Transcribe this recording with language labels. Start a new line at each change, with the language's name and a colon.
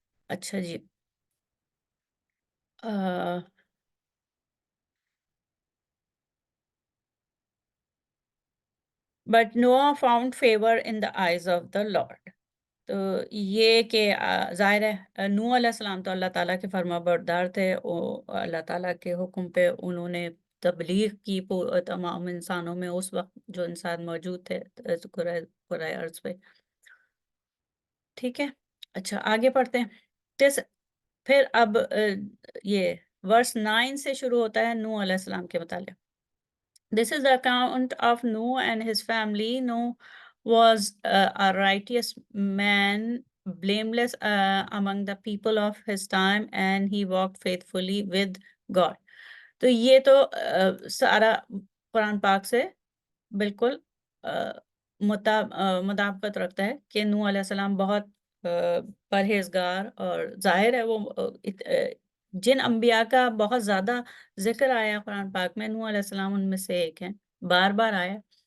Urdu: اچھا جی،
English: but Noah found favor in the eyes of the Lord.
Urdu: تو یہ کہ ظاہر ہے نوح علیہ السلام تو اللہ تعالیٰ کے فرما بردار تھے، اللہ تعالیٰ کے حکم پہ انہوں نے تبلیغ کی تمام انسانوں میں، اس وقت جو انسان موجود تھے کرۂ ارض پہ، ٹھیک ہے. اچھا آگے پڑھتے ہیں. پھر اب یہ ورس 9 سے شروع ہوتا ہے نوح علیہ السلام کے متعلق.
English: This is the account of Noah and his family. Noah was a righteous man, blameless among the people of his time, and he walked faithfully with God.
Urdu: تو یہ تو سارا قرآن پاک سے بالکل مطابقت رکھتا ہے کہ نوح علیہ السلام بہت پرہیزگار، اور ظاہر ہے وہ جن انبیاء کا بہت زیادہ ذکر آیا قرآن پاک میں، نوح علیہ السلام ان میں سے ایک ہیں، بار بار آیا.